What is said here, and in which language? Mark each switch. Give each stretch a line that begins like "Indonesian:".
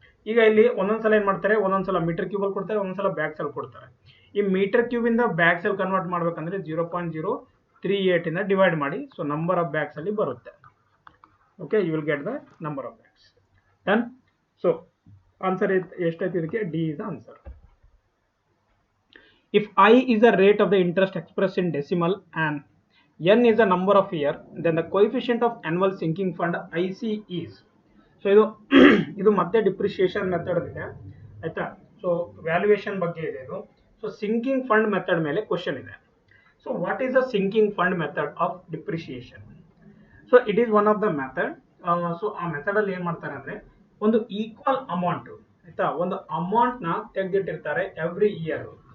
Kannada: ಈಗ ಇಲ್ಲಿ ಒಂದೊಂದ್ಸಲ ಏನು ಮಾಡ್ತಾರೆ, ಒಂದೊಂದ್ಸಲ ಮೀಟರ್ ಕ್ಯೂಬಲ್ಲಿ ಕೊಡ್ತಾರೆ, ಒಂದೊಂದ್ಸಲ ಬ್ಯಾಕ್ ಸೆಲ್ ಕೊಡ್ತಾರೆ. ಈ ಮೀಟರ್ ಕ್ಯೂಬಿಂದ ಬ್ಯಾಕ್ ಸೆಲ್ ಕನ್ವರ್ಟ್ ಮಾಡಬೇಕಂದ್ರೆ 0.038 ಇಂದ ಡಿವೈಡ್ ಮಾಡಿ. ಸೊ ನಂಬರ್ ಆಫ್ ಬ್ಯಾಗ್ಸ್ ಅಲ್ಲಿ ಬರುತ್ತೆ.
English: Okay, you will get the number of bags. Done.
Kannada: So answer ಎಷ್ಟಾಯ್ತು ಇದಕ್ಕೆ,
English: D is the answer. If I is the rate of the interest expressed in decimal and n is the number of year, then the coefficient of annual sinking fund IC is.
Kannada: So ಇದು ಮತ್ತೆ depreciation method ಇದೆ ಆಯ್ತಾ. So valuation ಬಗ್ಗೆ ಇದೆ ಇದು. So sinking fund method ಮೇಲೆ question ಇದೆ.
English: So what is the sinking fund method of depreciation? So it is one of the method.
Kannada: So ಆ ಮೆಥಡಲ್ಲಿ ಏನು ಮಾಡ್ತಾರೆ ಅಂದರೆ, ಒಂದು ಈಕ್ವಲ್ ಅಮೌಂಟು ಆಯಿತಾ, ಒಂದು ಅಮೌಂಟ್ನ ತೆಗೆದಿಟ್ಟಿರ್ತಾರೆ ಎವ್ರಿ ಇಯರ್.